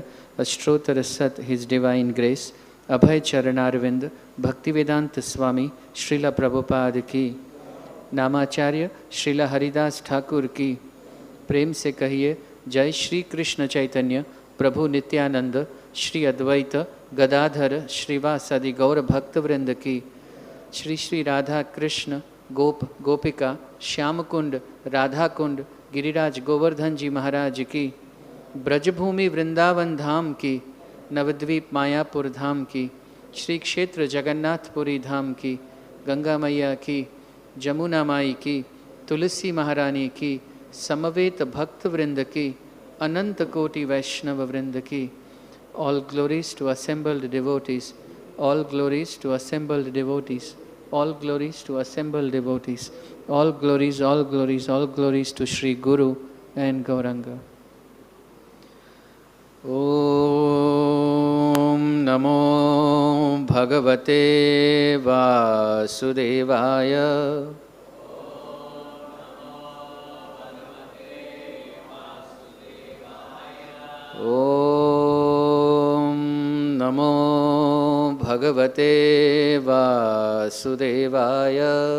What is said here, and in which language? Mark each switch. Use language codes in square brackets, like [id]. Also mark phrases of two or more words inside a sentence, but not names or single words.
[sa] अष्टोत्तर शत, [en] His Divine Grace, Abhay Charanarvind, Bhaktivedanta Swami, Srila Prabhupada ki, Namacharya, Srila Haridas Thakur [hi] ki, प्रेम से कहिए जय श्री कृष्ण चैतन्य प्रभु नित्यानंद श्री अद्वैत गदाधर श्रीवासादि गौर भक्तवृंद की, श्री श्री राधा कृष्ण गोप गोपिका श्याम कुंड राधा कुंड गिरिराज गोवर्धन जी महाराज की, ब्रजभूमि वृंदावन धाम की, नवद्वीप मायापुर धाम की, श्री क्षेत्र जगन्नाथपुरी धाम की, गंगा मैया की, जमुना माई की, तुलसी महारानी की, समवेत भक्त वृंद की, अनंत कोटि वैष्णव वृंद की. [en] All glories to assembled devotees. All glories to assembled devotees. All glories to assembled devotees. All glories, all glories, all glories to Sri Guru and Gauranga. [sa] ॐ नमो भगवते वासुदेवाय. ॐ नमो भगवते वासुदेवाय.